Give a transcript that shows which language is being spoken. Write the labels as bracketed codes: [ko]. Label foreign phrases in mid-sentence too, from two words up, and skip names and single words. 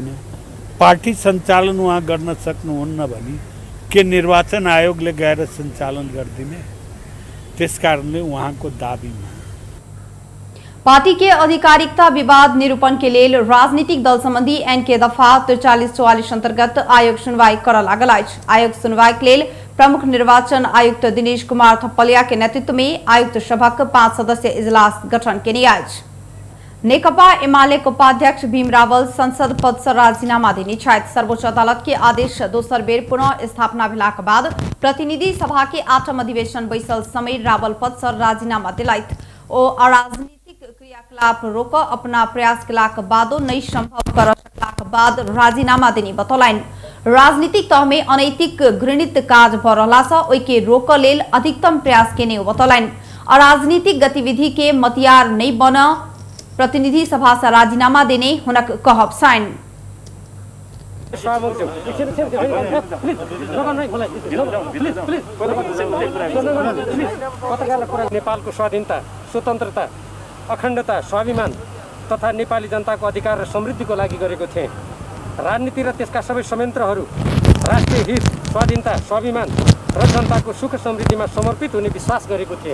[ne] पार्टी सञ्चालन उहाँ गर्न सक्नुहुन्न भने के निर्वाचन आयोगले गएर सञ्चालन गरिदिने? त्यसकारणले उहाँको दाबीमा [mai] पार्टी के आधिकारिकता विवाद निरूपण के लिए राजनीतिक दल संबंधी एन के दफा 43-44 अंतर्गत आयोग सुनवाई कर लागल अछि। आयोग सुनवाई के लिए प्रमुख निर्वाचन आयुक्त दिनेश कुमार थपलिया के नेतृत्व में आयुक्त सभक 5 सदस्यीय इजलास गठन केने अछि। नेकपा एमालेका उपाध्यक्ष भीम रावल संसद पद से राजीनामा देने छथि। सर्वोच्च अदालत के आदेश दोसर बेर पुनः स्थापना भेलाक बाद प्रतिनिधि सभा के 8म अधिवेशन बैसल समय रावल पद से राजीनामा दिलथि। ओ अराजनीतिक क्रियाकलाप रोक अपना प्रयास केलाक बादो नहीं संभव कर सकलाक बाद राजीनामा देने बतौलनि। राजनीतिक तह में अनैतिक घृणित काज भ रहला सँ ओहि के रोक लेल अधिकतम प्रयास केने बतौलनि। अराजनीतिक गतिविधि के मतियार नहीं बन प्रतिनिधि सभा से राजीनामा देने हुनक कहब छनि। [ne] नेपालको स्वाधीनता, स्वतन्त्रता, अखण्डता, स्वाभिमान तथा नेपाली जनताको अधिकार र समृद्धिको लागि गरेको थिएँ। राजनीति र त्यसका सबै संयन्त्रहरू राष्ट्रिय हित, स्वाधीनता, स्वाभिमान र जनताको सुख समृद्धिमा समर्पित हुने विश्वास गरेको थिएँ।